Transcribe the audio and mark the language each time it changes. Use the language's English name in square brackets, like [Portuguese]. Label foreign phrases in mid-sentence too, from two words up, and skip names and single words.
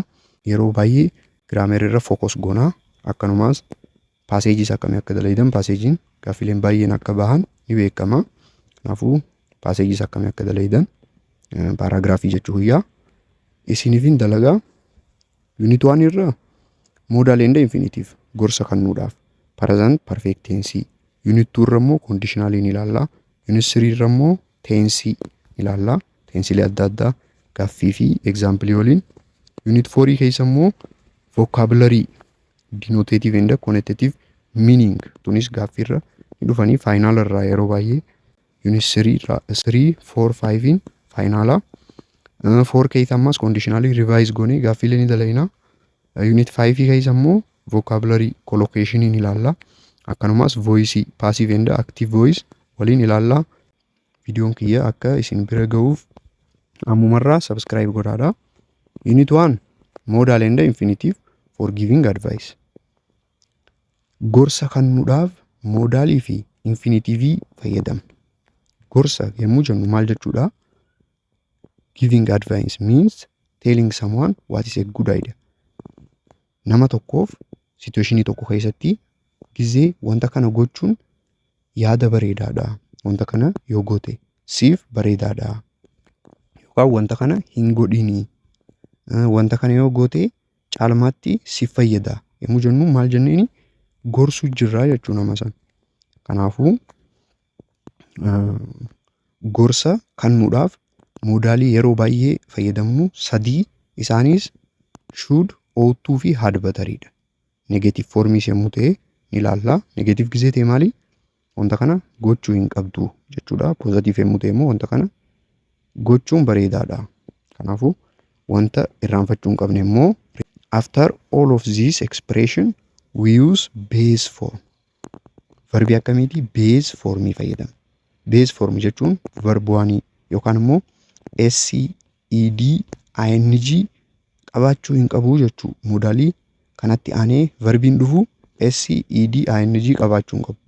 [Oromo] Yeroo baay'ee grammar irra focus goona. Akkanumas passages akkamii akka dalaydan passagein gaaffileen baay'een akka bahan ni beekama. Kanaafuu passages akkamii akka dalaydan paragraphii jechuu guyyaa isiniifin dalagaa. Unit 1 irra [English] modal and infinitive [Oromo] gorsa kennuudhaaf [English] present perfect tense. [Oromo] Unit 2 irra immoo conditional ni ilaalla. Unit 3 irra immoo tense ilaalla. Tensilee adda addaa gaaffii fi example waliin. Unit 4 keessa immoo vocabulary, [English] denotative and connotative meaning [Oromo] tunis gaaffii irra ni dhufanii final irraa yeroo baay'ee. Unit 3 4 5 in finala. 4 keessa ammas conditionally revise goone gaaffiilee ni dalayna. Unit 5 keessa immoo vocabulary collocation ni ilaalla. Akkanumas voice, [English] passive and active voice [Oromo] waliin ilaalla. Viidiyoon kiyya akka isin bira ga'uuf ammumarraa subscribe godhaadha. [English] Unit 1 modal and infinitive for giving advice. [Oromo] Gorsa kennuudhaaf modalii fi infinitive fayyadamna. Gorsa yommuu jennu maal jechuudha? [English] Giving advice means telling someone what is a good idea. [Oromo] Nama tokkoof situationii tokko keessatti gizee wanta kana gochuun yaada bareedaadha. Wanta kana yoo goote siif bareedaadha. Yookaan wanta kana hin godhini. Wanta kana yoo goote caalmaatti siif fayyada. Yommuu jennu maal jenneeni gorsuu jirraa jechuu nama sana. Kanaafuu gorsa kennuudhaaf modalii yeroo baay'ee fayyadamnu sadii. [English] Isaanis should, ought to fi had better'idha. [Oromo] Negative formis yommuu ta'e ni ilaalla. Negative gizee ta'e maali? Wanta kana gochuu hin qabdu jechuudha. Positive yommuu ta'e immoo wanta kana gochuun bareedaadha. Kanaafuu wanta irraanfachuu hin qabne immoo [English] after all of this expression we use base form. [Oromo] Verbi akkamiiti? Base formii fayyadamna. [English] Base form [Oromo] jechuun verb 1 yookaan immoo SED ING qabaachuu hin qabu jechuu. Modalii kanatti aanee verbiin dhufu SED ING qabaachuu hin qabu.